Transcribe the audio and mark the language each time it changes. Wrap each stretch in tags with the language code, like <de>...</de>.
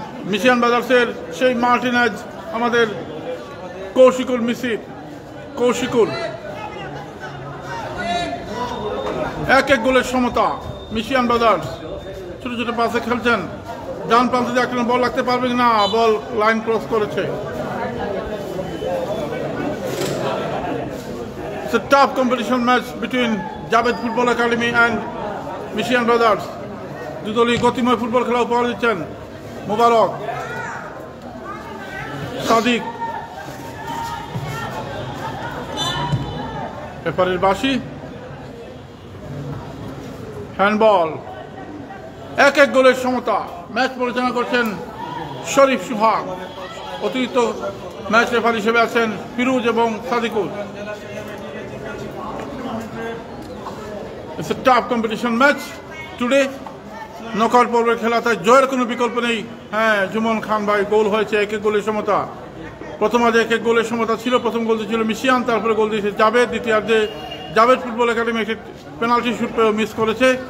<bn>মিশিয়ান ব্রাদার্সের সেই মার্টিনেজ, আমাদের কৌশিকুল মিসির, কৌশিকুল, এক গোলের সমতা। মিশিয়ান ব্রাদার্স ছোট ছোট পাশে খেলছেন, ডান প্রান্তে দিয়ে আক্রমণ, বল রাখতে পারবেন না, বল লাইন ক্রস করেছে।</bn> <en>It's a tough competition match between Javed Football Academy and Mishian Brothers.</en> <bn>দুদলই গতিময় football খেলা উপহার দিচ্ছেন। মুবারক, সাদিক, রেফারির বাঁশি, হ্যান্ডবল, এক গোলের সমতা। ম্যাচ পরিচালনা করছেন শরীফ সুহাগ, অতিরিক্ত ম্যাচ রেফারি হিসেবে আছেন ফিরোজ এবং Sadikul.</bn> <en>It's a tough competition match today.</en> <bn>Knockout পর্বের খেলা, তাই জয়ের কোনো বিকল্প নেই। হ্যাঁ, জুমন খান ভাই, গোল হয়েছে, এক গোলের সমতা। প্রথমার্ধে এক গোলের সমতা ছিল, প্রথম গোল ছিল মিশিয়ান, তারপরে গোল দিয়েছে জাভেদ। দ্বিতীয়ার্ধে জাভেদ ফুটবল একাডেমি একটি পেনাল্টি শুট পেয়ে মিস করেছে।</bn>